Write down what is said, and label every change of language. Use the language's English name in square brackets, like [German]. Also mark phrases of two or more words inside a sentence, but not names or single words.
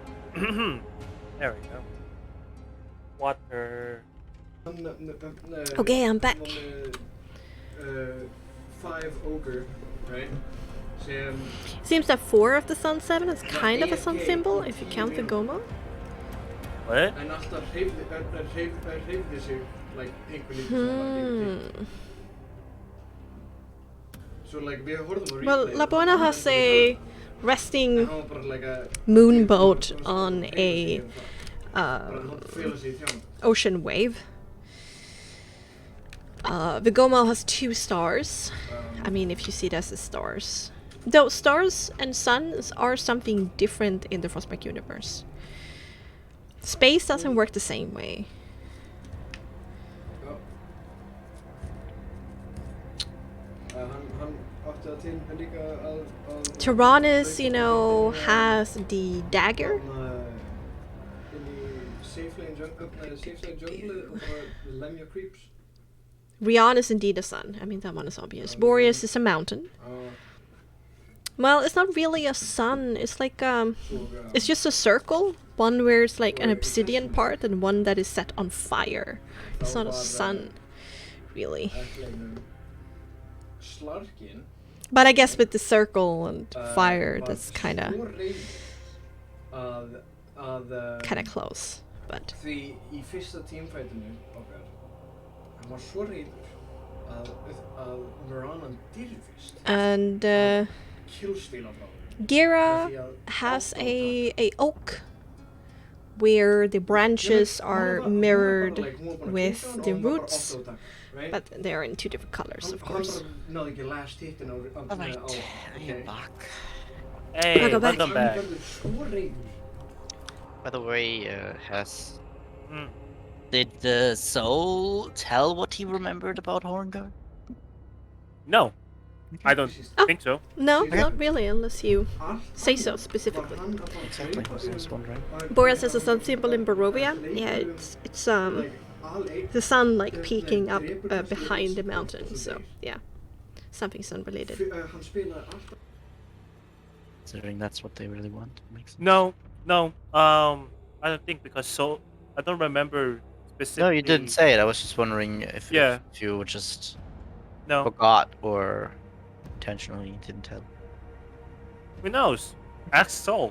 [English] There we go. Water. Okay, I'm back. 5 ogre, right? Seems that 4 of the sun 7 is kind of a sun symbol if you count the Goma. What? [Icelandic] En alltaf hreyfði sig like einhver lítið svona [English] So like [Icelandic] við horfðum á [English] Well, replay- La Buena has a resting [Icelandic] en hann var bara [English] like a moonboat on a [Icelandic] bara hann fela sig í þján [English] ocean wave. The Goma has 2 stars. I mean, if you see it as the stars. Though stars and suns are something different in the Frostmark universe. Space doesn't work the same way. [Icelandic] hann átti það til en líka að [English] Tyrannus, you know, has the dagger. [Icelandic] inn í [English] safe lane jungle [Icelandic] og bara lemja creeps [English] Rion is indeed a sun. I mean, that one is obvious. Boreas is a mountain. Well, it's not really a sun. It's like, it's just a circle. One where it's like an obsidian part and one that is set on fire. It's not a sun, really. Slarkin But I guess with the circle and fire, that's kind of close. But [Icelandic] því í fyrsta teamfightinu okkar hann var svo reiður að Meulen dyrði fyrst [English] and [Icelandic] killstíla frá [English] Gira has a oak where the branches are mirrored with the roots, but they are in 2 different colors, of course. [Icelandic] hann náði ekki last hitin á [English] Alright, I am back. Hey, Welcome back. welcome back. [Icelandic] hann verður svo reiður [English] By the way, has Mm. did the soul tell what he remembered about Horngard? No, I don't Oh. think so. No, Okay. not really, unless you [Icelandic] Allt [English] say so [Icelandic] var [English] specifically. [Icelandic] hann að fara [English] Exactly, I was wondering. Boreas has a sun symbol in Barovia. Yeah, it's the sun like peeking up behind the mountain. So yeah, something's unrelated. [Icelandic] hann spilaði alltaf [English] Considering that's what they really want. Makes sense. No, I don't think because I don't remember specifically. No, you didn't say it. I was just wondering if you just No, forgot or intentionally didn't tell. who knows? Ask Soul.